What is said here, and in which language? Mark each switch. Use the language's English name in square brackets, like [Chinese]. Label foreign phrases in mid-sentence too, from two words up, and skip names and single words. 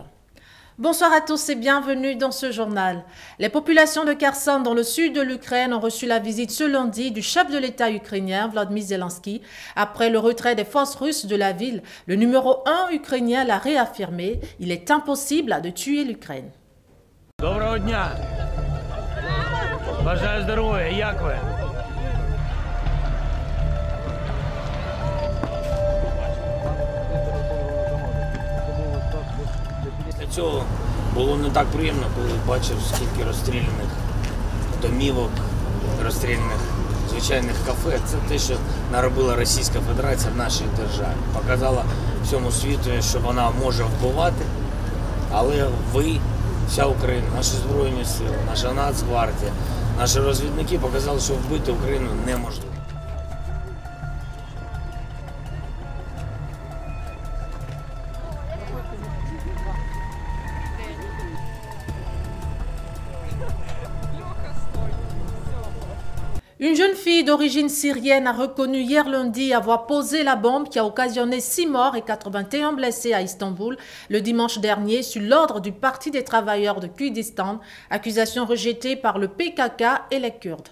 [French] Bonsoir à tous et bienvenue dans ce journal. Les populations de Kherson dans le sud de l'Ukraine ont reçu la visite ce lundi du chef de l'État ukrainien Volodymyr Zelensky. Après le retrait des forces russes de la ville, le numéro 1 ukrainien l'a réaffirmé, il est impossible de tuer l'Ukraine. [Ukrainian] Доброго дня! Бажаю здоров'я, як ви? Для цього було не так приємно, коли бачив, скільки розстріляних домівок, розстріляних звичайних кафе. Це те, що наробила Російська Федерація в нашій державі. Показала всьому світу, що вона може вбивати, але ви, вся Україна, наші Збройні Сили, наша Нацгвардія, наші розвідники показали, що вбити Україну неможливо. [French] Une jeune fille d'origine syrienne a reconnu hier lundi avoir posé la bombe qui a occasionné 6 morts et 81 blessés à Istanbul le dimanche dernier sur l'ordre du Parti des travailleurs de Kurdistan, accusation rejetée par le PKK et les Kurdes.